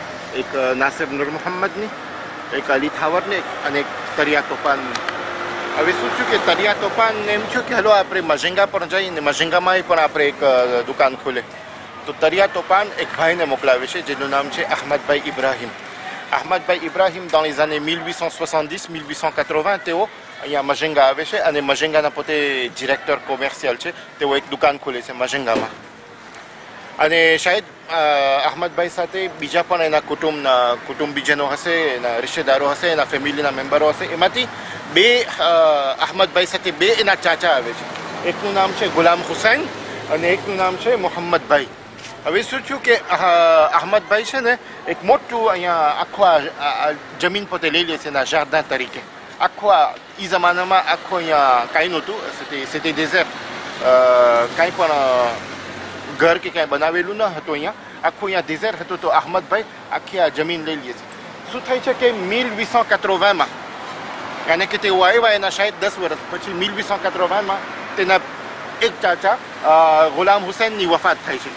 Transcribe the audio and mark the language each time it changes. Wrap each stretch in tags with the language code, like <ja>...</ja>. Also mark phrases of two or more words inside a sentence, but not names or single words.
<gu>એક નાસિર નૂર મોહમ્મદની, એક અલી થાવરની અને એક તરિયા તોફાનની. હવે શું થયું કે તરિયા તોફાન એમ થયું કે હલો આપણે મઝેંગા પર જઈને મઝેંગામાં પણ આપણે એક દુકાન ખોલે. તો તરિયા તોફાન એક ભાઈને મોકલાવે છે જેનું નામ છે અહમદભાઈ ઇબ્રાહિમ. અહમદભાઈ ઇબ્રાહિમ</gu> <fr>dans les années 1870-1880</fr> <gu>તેઓ અહીંયા મઝેંગા આવે છે અને મઝેંગાના પોતે</gu> <fr>directeur commercial</fr> <gu>છે. તેઓ એક દુકાન ખોલે છે મઝેંગામાં. અને શાયદ અહમદભાઈ સાથે બીજા પણ એના કુટુંબીજનો હશે, એના રિશ્તેદારો હશે, એના ફેમિલીના મેમ્બરો હશે. એમાંથી બે અહમદભાઈ સાથે બે એના ચાચા આવે છે. એકનું નામ છે ગુલામ હુસૈન અને એકનું નામ છે મોહમ્મદભાઈ. હવે શું થયું કે અહમદભાઈ છે ને એક મોટું અહીંયા આખું જમીન પોતે લઈ લે છે એના જારદાન તરીકે. આખું એ જમાનામાં આખું અહીંયા કાંઈ નહોતું,</gu> <fr>c'était désert,</fr> <gu>કાંઈ પણ ઘર કે કાંઈ બનાવેલું ન હતું. અહીંયા આખું અહીંયા ડેઝર્ટ હતું. તો અહમદભાઈ આખી આ જમીન લઈ લે છે. શું થાય છે કે 1880માં યાને કે તેઓ આવ્યા એના શાયદ 10 વર્ષ પછી 1880માં તેના એક ચાચા ગુલામ હુસૈનની વફાત થાય છે.</gu>